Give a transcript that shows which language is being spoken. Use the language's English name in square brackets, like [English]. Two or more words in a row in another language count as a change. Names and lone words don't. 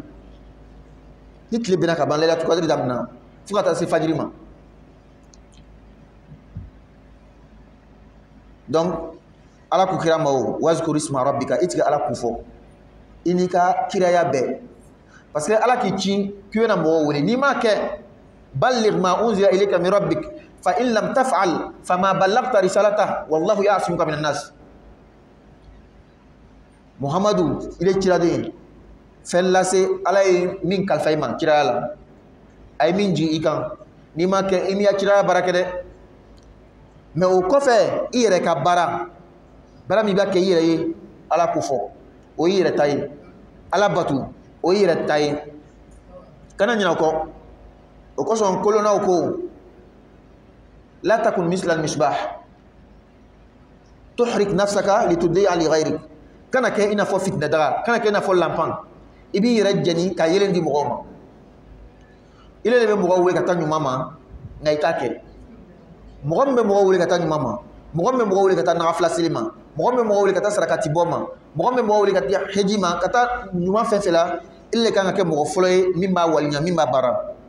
[Bambara] Ni tile binna ka ban [Arabic] ليلة القدر [Bambara] daminɛ fo ka taa se fajiri ma. Donc Ala ko kira ma o [Arabic] واذكر اسم ربك [Bambara] i tigɛ Ala kun fɔ i n'i ka kiraya bɛɛ. [French] Parce que [Bambara] Ala k'i ci k'i bɛna mɔgɔw wele n'i m'a kɛ [Arabic] بلغ ما أنزل إليك من ربك فإن لم تفعل فما بلغت رسالته والله يعصمك من الناس. [Bambara] Muhamadu [French] il est [Bambara] ciraden fɛn lase Ala ye min kalifa i ma kiraya la a ye min jigin i kan n'i ma kɛ i m'i ka kiraya baara kɛ dɛ. Mais o kɔfɛ i yɛrɛ ka baara min b'a kɛ i yɛrɛ ye Ala ko fɔ o y'i yɛrɛ ta ye. Ala batu o y'i yɛrɛ ta ye. Kana ɲinɛ o kɔ. O kosɔn kolonnaw ko [Arabic] لا تكن مثل المصباح تحرق نفسك لتضيء لغيرك. [Bambara] Kana kɛ i n'a fɔ fitinɛ daga kana kɛ i n'a fɔ lampan i b'i yɛrɛ jɛni ka yelen di mɔgɔw ma. Ile de bɛ mɔgɔw wele ka taa ɲuman ma nka i t'a kɛ. Mɔgɔ min bɛ mɔgɔw wele ka taa ɲuman ma mɔgɔ min bɛ mɔgɔw wele ka taa nagafila seli ma mɔgɔ min bɛ mɔgɔw wele ka taa sarakati bɔ ma mɔgɔ min bɛ mɔgɔw wele ka taa heji ma ka taa ɲuman fɛn fɛn la ile de kan ka kɛ mɔgɔ fɔlɔ ye min b'a waliɲa min b'a baara.